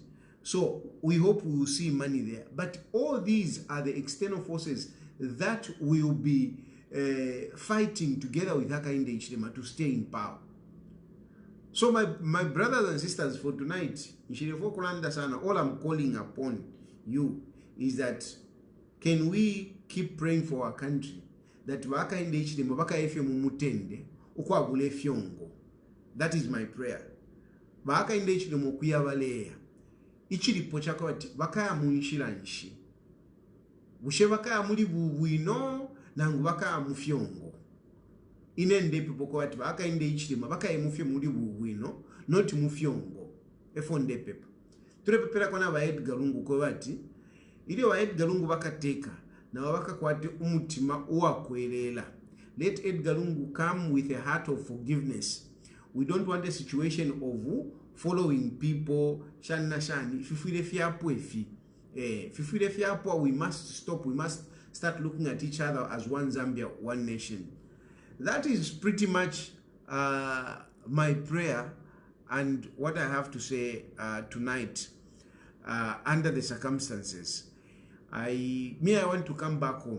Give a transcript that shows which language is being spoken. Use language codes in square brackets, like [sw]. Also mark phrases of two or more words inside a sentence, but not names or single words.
[en] So we hope we will see money there. But all these are the external forces that will be fighting together with Hakainde Hichilema to stay in power. So my brothers and sisters, for tonight, all I'm calling upon you is that can we keep praying for our country, that Hakainde Hichilema [bem] bakayefe mumutende ukwagule fyongo. [en] That is my prayer. [bem] Hakainde Hichilema kuyabaleya ichilipo chako bati bakaya munshira nshi bushe bakaya muri bubwino nangu bakaya mufyongo inende people ko bati Hakainde Hichilema bakaya mufye muri bubwino not mufyongo efonde pepe turepepera kona ba Edgar Lungu ko bati ile wa Edgar Lungu bakateka na bakakwate umutima uwakwelela. [en] Let Edgar Lungu come with a heart of forgiveness. We don't want a situation of following people [bem] shani fifile fiapo fifile fiapo. [en] We must stop. We must start looking at each other as one Zambia, one nation. That is pretty much my prayer and what I have to say tonight under the circumstances. I want to come back home.